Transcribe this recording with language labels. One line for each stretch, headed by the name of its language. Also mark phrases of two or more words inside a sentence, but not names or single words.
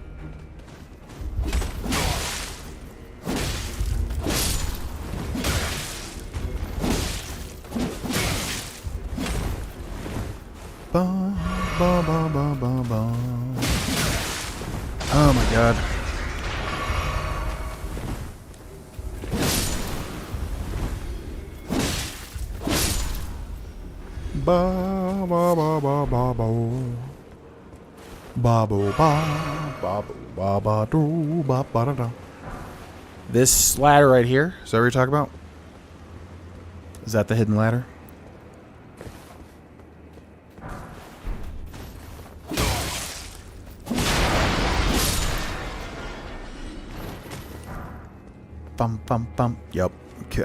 English: Ba, ba, ba, ba, ba, ba. Oh my god. Ba ba ba ba ba ba. Ba bo ba ba ba ba do ba ba da da. This ladder right here, is that what you're talking about? Is that the hidden ladder? Bum bum bum. Yup. Okay.